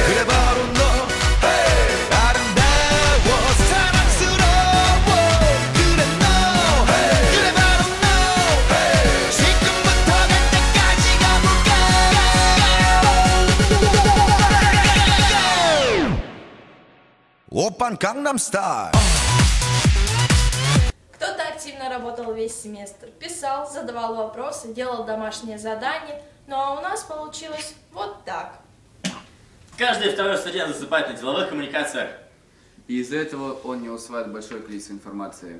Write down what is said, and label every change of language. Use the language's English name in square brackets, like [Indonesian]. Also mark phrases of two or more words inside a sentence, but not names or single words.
[Korean] 그래 바로 너 hey. 아름다워 사랑스러워 그래 너 hey. 그래 바로 너 hey. 지금부터 갈 때까지 가볼까 오빤 강남스타일 [Russian] Кто-то активно работал весь семестр, писал, задавал вопросы, делал домашние задания, ну а у нас получилось вот так. Каждый второй студент засыпает на деловых коммуникациях. И из-за этого он не усваивает большое количество информации.